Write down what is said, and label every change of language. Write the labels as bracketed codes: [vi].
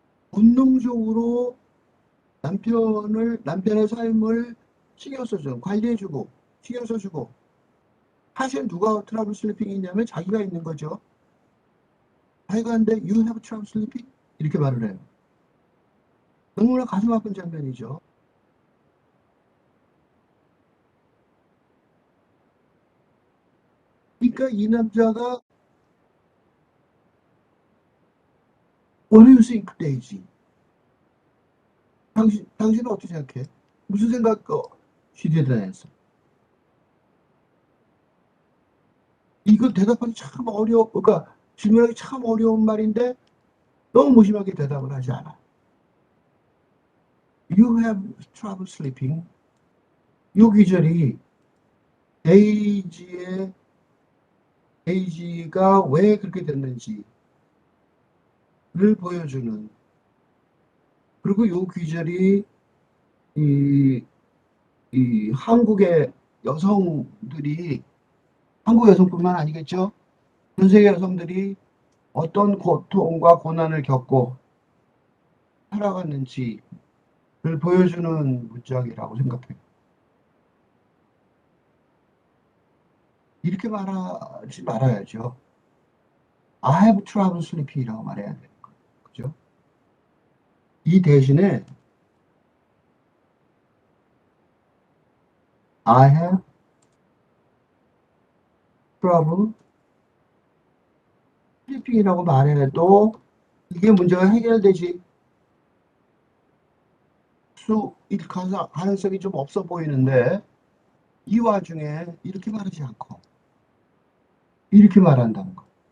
[ko] 본능적으로 남편의 삶을 신경 써주고 관리해주고 신경 써주고 사실 누가 트러블 슬리핑이 있냐면 자기가 있는 거죠. 자기가 하는데 [en] You have trouble sleeping? [ko] 이렇게 말을 해요. 너무나 가슴 아픈 장면이죠. 그러니까 이 남자가 [en] What do you think, Daisy? [ko] 당신은 어떻게 생각해? 무슨 생각, [en] she didn't answer. [ko] 이거 대답하기 참 그러니까 질문하기 참 어려운 말인데 너무 무심하게 대답을 하지 않아. [en] You have trouble sleeping. [ko] 이 귀절이 데이지의 데이지가 왜 그렇게 됐는지를 보여주는 그리고 이 귀절이 이, 이 한국의 여성들이 한국 여성뿐만 아니겠죠? 전 세계 여성들이 어떤 고통과 고난을 겪고 살아갔는지를 보여주는 문장이라고 생각해요. 이렇게 말하지 말아야죠. [en] I have trouble sleeping이라고 말해야 돼요. [ko] 그죠? 이 대신에 [en] I have trouble sleeping [ko] 이라고 말해도 이게 문제가 해결되지 일 가능성이 좀 없어 보이는데 이 와중에 이렇게 말하지 않고 이렇게 말한다는 거.